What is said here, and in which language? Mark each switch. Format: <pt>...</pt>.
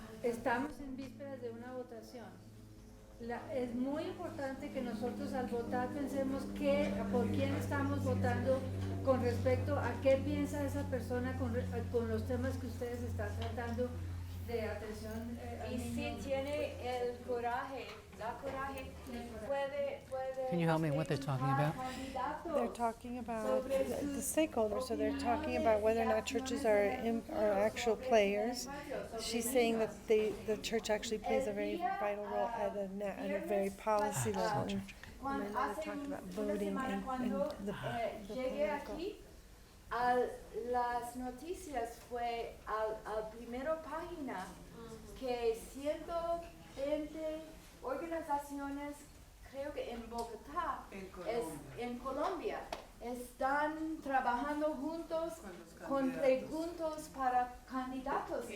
<es>Estamos en vísperas de una votación. Es muy importante que nosotros al votar pensemos por quién estamos votando con respecto a qué piensa esa persona con los temas que ustedes están tratando de atención al Y niño. si tiene el coraje, puede</es> <en>Can you help me what they're talking about? They're talking about the stakeholders, so they're talking about whether or not churches are actual players. She's saying that the church actually plays a very vital role at a very policy level. And then they talked about voting and the</en> <es>llegué</es> <en>political.</en> <es>aquí, a las noticias fue a primera página que 120 organizaciones, creo que en Bogotá, en Colombia, están trabajando juntos con preguntas para candidatos.</es>